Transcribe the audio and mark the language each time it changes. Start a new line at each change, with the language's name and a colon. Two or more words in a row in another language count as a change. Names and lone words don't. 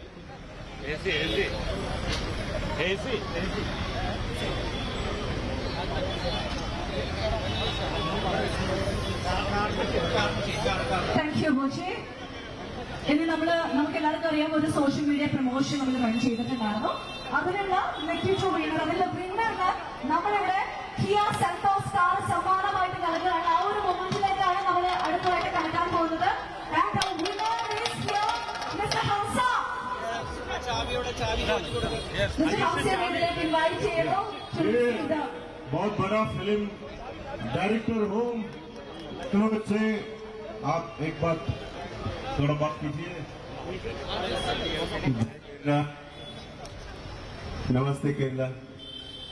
English: thank you ബോച്ചെ.
Malayalam: ഇനി നമുക്ക് എല്ലാവർക്കും അറിയാം, ഒരു
English: social media promotion
Malayalam: നമ്മൾ റൺ ചെയ്തിട്ടുണ്ടായിരുന്നു. അതിനുള്ള നെറ്റിച്ചു വീണർ, അതിന്റെ വിന്നറിന് നമ്മളിവിടെ കിയ സെൽറ്റോസ് കാർ സമ്മാനമായിട്ട് നൽകുകയാണ്. ആ ഒരു മൊമെന്റിലേക്കാണ് നമ്മൾ അടുത്തതായിട്ട് കടക്കാൻ പോകുന്നത്.
English: And our winner is here, Mr. Hamza. Mr.
Malayalam: Hamza വീട്ടിലേക്ക് ഇൻവൈറ്റ് ചെയ്യുന്നു.
Hindi: बहुत बड़ा
English: film director
Hindi: हूँ, से आप एक बात थोड़ा बात कीजिए. नमस्ते केरला.